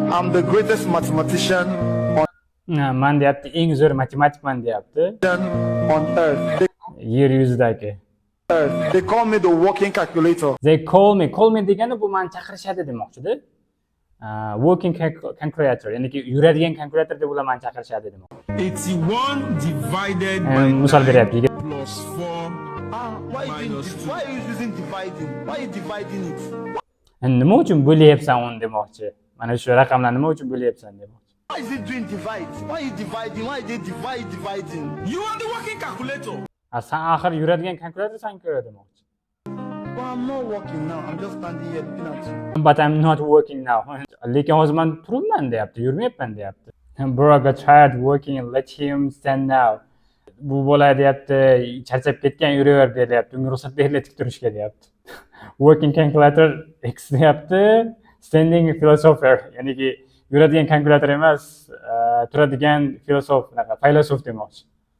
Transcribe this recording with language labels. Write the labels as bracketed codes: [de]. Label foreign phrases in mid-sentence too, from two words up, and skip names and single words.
[en] I'm the greatest mathematician [uz] man deyapti, eng zo'r matematikman deyapti. [en] on earth. [uz] Yer yuzidagi. [en] They call me the walking calculator. They call me [uz] degani bu meni chaqirishadi demoqchi-da. [en] Working calculator, [uz] ya'ni yuradigan kalkulyator deb ular meni chaqirishadi demoqchi. [en] 81 divided by [uz] Misol beryapti. [en] plus 4 Why are you using dividing? Why are you dividing it? [uz] Nima uchun bo'lyapsan uni demoqchi. Mana shu raqamlarni nima uchun bo'lyapsan demoqchi. [en] Why is it doing divide? Why are you dividing? Why are they dividing? You are the working calculator. [uz] Sen axir yuradigan kalkulyatorsan-ku demoqchi. [en] But I'm not working now. I'm just standing here looking at you. But I'm not working now. [uz] Lekin hozir men turibman deyapti, yurmayapman deyapti. [en] Bro got tired working, let him stand now. [uz] Bu bola deyapti, charchab ketgan, yuraver deyapti. Unga ruxsat beriladi tik turishga deyapti. [en] Working calculator X deyapti, standing philosopher, [uz] ya'ni yuradigan kalkulyator emas, turadigan filosof, faylasuf demoqchi.